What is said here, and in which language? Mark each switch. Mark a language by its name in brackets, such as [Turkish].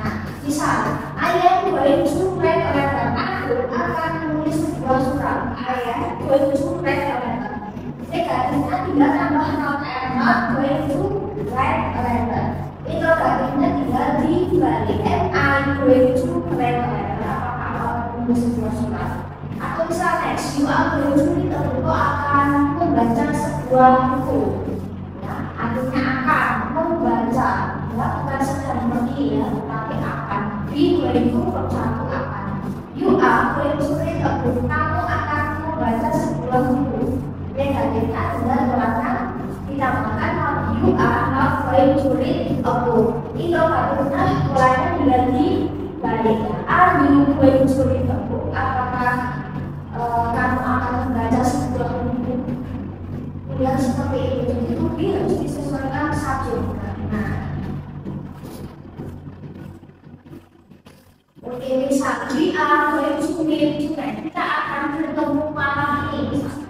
[Indonesian] Nah, misal [English] I am going to write a letter. [Indonesian] Aku akan menulis sebuah surat. [English] I am going to write a letter. [Indonesian] Negatifnya tinggal tambah not. [English] I am not going to write a letter. [Indonesian] Interrogatifnya tinggal dibalik. [English] Am I going to write a letter? [Indonesian] Apakah menulis sebuah surat? Atau misal [English] next, you are going to read a book. [Indonesian] Kau akan membaca sebuah buku. Ya, artinya akan membaca. Ya, bukan sedang pergi ya, tapi akan. Be going to verb 1 akan. [English] You are going to read a book. [Indonesian] Kamu akan membaca sebuah buku. Negatifnya adalah belakang ditambahkan [English] you are not going to read a book. [Indonesian] Interrogatifnya polanya diganti balik. baik seperti itu, apakah kamu akan membaca sebuah buku yang seperti itu? Jadi buku harus disesuaikan subjeknya. Nah, oke, misal [English] we are going to meet tonight. [Indonesian] Kita akan bertemu malam ini.